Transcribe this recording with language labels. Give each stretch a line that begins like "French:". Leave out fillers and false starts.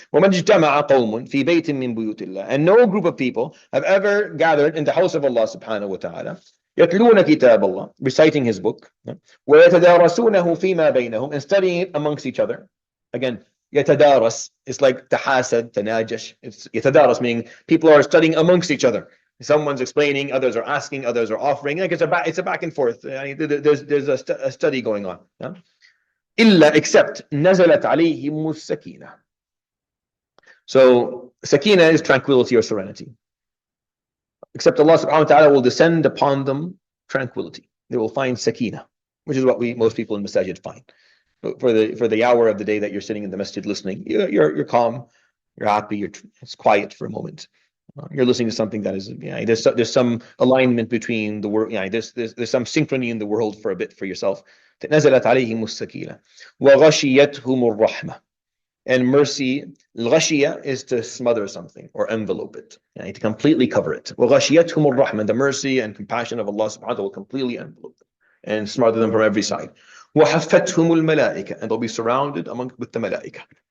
Arabic: وَمَنْ اجْتَمَعَ قَوْمٌ فِي بَيْتٍ مِّن بُيُوتِ اللَّهِ,
English: and no group of people have ever gathered in the house of Allah subhanahu wa ta'ala,
Arabic: يَتْلُونَ كِتَابَ اللَّهِ,
English: reciting his book,
Arabic: وَيَتَدَارَسُونَهُ فِي مَا بَيْنَهُم,
English: and studying it amongst each other. Again, يتدارس, it's like تحاسد, تناجش. It's يتدارس, meaning people are studying amongst each other. Someone's explaining, others are asking, others are offering. Like it's a back and forth. There's a study going on.
Arabic: إلا,
English: except
Arabic: نزلت عليهم السكينة.
English: So sakina is tranquility or serenity. Except Allah subhanahu wa ta'ala will descend upon them tranquility. They will find sakina, which is what most people in masajid find. For the hour of the day that you're sitting in the masjid listening, you're calm, you're happy, it's quiet for a moment. You're listening to something that is, there's some alignment between the world, there's some synchrony in the world for a bit for yourself.
Arabic: نزلت عليهم السكينة وغشيتهم الرحمة.
English: And mercy, الغشية is to smother something or envelope it, to completely cover it.
Arabic: وغشيتهم الرحمة,
English: the mercy and compassion of Allah subhanahu wa ta'ala will completely envelope them and smother them from every side.
Arabic: وحفتهم الملائكة,
English: and they'll be surrounded with the malaika.